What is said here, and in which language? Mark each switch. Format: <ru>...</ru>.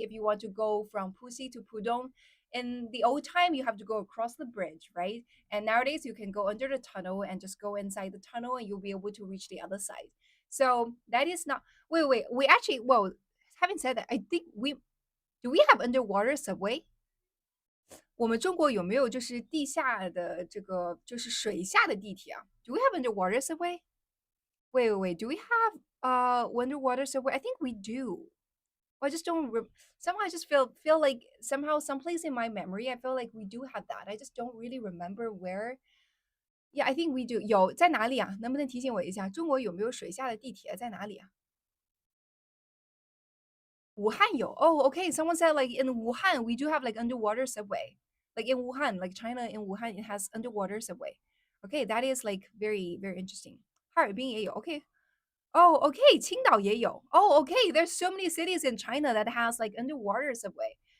<en>If you want to go from Puxi to Pudong, in the old time you have to go across the bridge, right? And nowadays you can go under the tunnel and just go inside the tunnel, and you'll be able to reach the other side. So that is not. Wait. We actually, well, having said that, I think we do we have underwater subway?</en> <zh>我们中国有没有就是地下的这个就是水下的地铁啊？</zh> <en>Do we have underwater subway? Wait. Do we have underwater subway? I think we do. I just don't somehow I just feel like somehow someplace in my memory I feel like we do have that. I just don't really remember where. Yeah, I think we do.</en> <zh>有在哪里啊？能不能提醒我一下？中国有没有水下的地铁在哪里啊？武汉有.Oh, okay.</zh> <en>Someone said like in Wuhan we do have like underwater subway. Like in Wuhan, like China in Wuhan, it has underwater subway. Okay, that is like very very interesting.</en> <zh>哈尔滨也有.Okay. Oh, okay. 青岛也有.Oh, okay.</zh> <en>There's so many cities in China that has like underwater subway.</en>